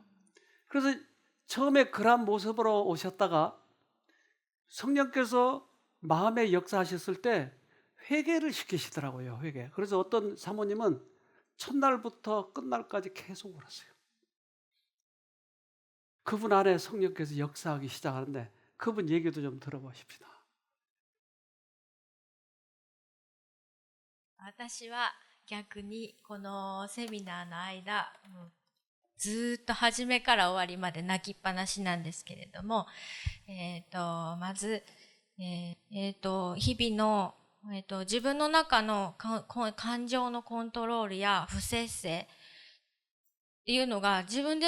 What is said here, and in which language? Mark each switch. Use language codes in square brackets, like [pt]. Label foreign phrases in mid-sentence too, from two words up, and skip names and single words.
[ko] 그래서 처음에 그러한 모습으로 오셨다가 성령께서 마음에 역사하셨을 때 회개를 시키시더라고요. 회개. 그래서 어떤 사모님은 첫날부터 끝날까지 계속 울었어요. 그분 안에 성령께서 역사하기 시작하는데 그분 얘기도 좀 들어보십시다. [ja] 私は逆にこのセミナーの間、ずっと初めから終わりまで泣きっぱなしなんですけれども、まず、日々の、自分の中の感情のコントロールや不節制っていうのが自分で